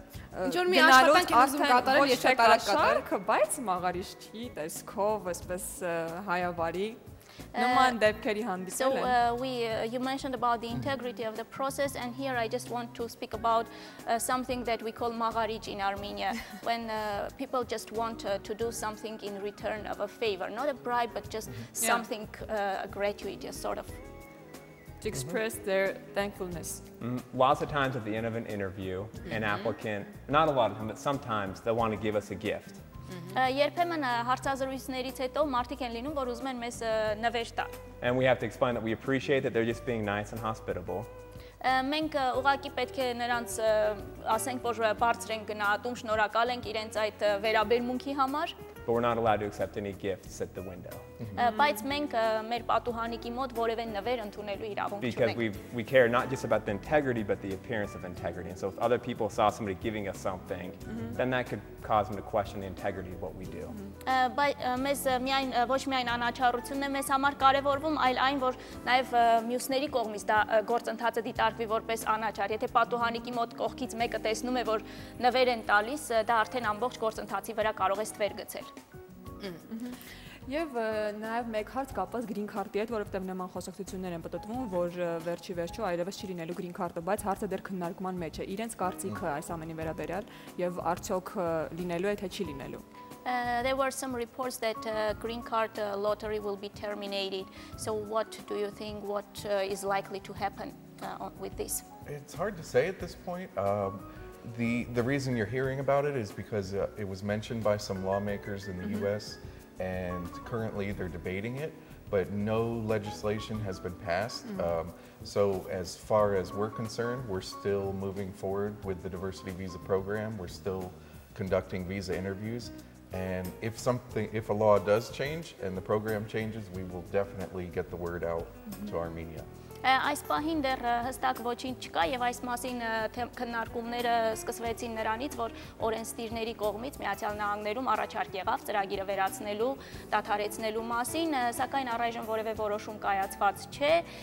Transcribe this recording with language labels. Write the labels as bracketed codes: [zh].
[hy] Ինչ որ մի աշխատանք են ուզում կատարել, ես շատ արագ կատարել, բայց մաղարիչ չի, տեսքով, այսպես հայավարի նման դեպքերի հանդիպել են։ [en] You mentioned about the integrity of the process, and here I just want to speak about something that we call magharij in Armenia, when people just want to do something in return of a favor, not a bribe, but just something gratuitous, sort of. To express their thankfulness. Lots of times at the end of an interview, an applicant, not a lot of times, but sometimes they'll want to give us a gift. [hy] Երբեմն հարցազրույցներից հետո մարդիկ են լինում, որ ուզում են մեզ նվեր տալ։ [en] And we have to explain that we appreciate that they're just being nice and hospitable. [hy] Մենք ուղղակի պետք է նրանց ասենք, որ բարձր են գնահատում, շնորհակալ ենք իրենց այդ վերաբերմունքի համար։ [en] But we're not allowed to accept any gifts at the window. [hy] Բայց մենք մեր պատուհանիկի մոտ որևէ նվեր ընդունելու իրավունք [en] Because [hy] չունենք։ [en] we care not just about the integrity, but the appearance of integrity. And so if other people saw somebody giving us something, then that could cause them to question the integrity of what we do. [hy] Բայց մեզ միայն ոչ միայն անաչառությունն է մեզ համար կարևորվում, այլ այն, որ նաև մյուսների կողմից դա գործընթացը դիտարկվի որպես անաչառ։ Եթե պատուհանիկի մոտ կողքից մեկը տեսնում է, որ նվեր են տալիս, դա արդեն ամբողջ գործընթացի վրա կարող է ստվեր գցել։ Եվ նաև մեկ հարց կապված green card-ի հետ, որովհետև նման խոսակցություններ են պատտվում, որ վերջի վերջո այլևս չի լինելու green card-ը, բայց հարցը դեռ քննարկման մեջ է։ Իրենց կարծիքը այս ամենի վերաբերյալ եւ արդյոք լինելու է թե չի լինելու։ [en] There were some reports that green card lottery will be terminated. So what do you think? What is likely to happen with this? It's hard to say at this point. The reason you're hearing about it is because it was mentioned by some lawmakers in the U.S. and currently they're debating it, but no legislation has been passed. So as far as we're concerned, we're still moving forward with the diversity visa program. We're still conducting visa interviews. And if a law does change and the program changes, we will definitely get the word out to Armenia. [hy] Այս պահին դեռ հստակ ոչինչ չկա եւ այս մասին քննարկումները սկսվեցին նրանից, որ օրենսդիրների կողմից Միացյալ Նահանգներում առաջարկ եղավ ծրագիրը վերացնելու, դադարեցնելու մասին, սակայն առայժմ որևէ որոշում կայացված չէ,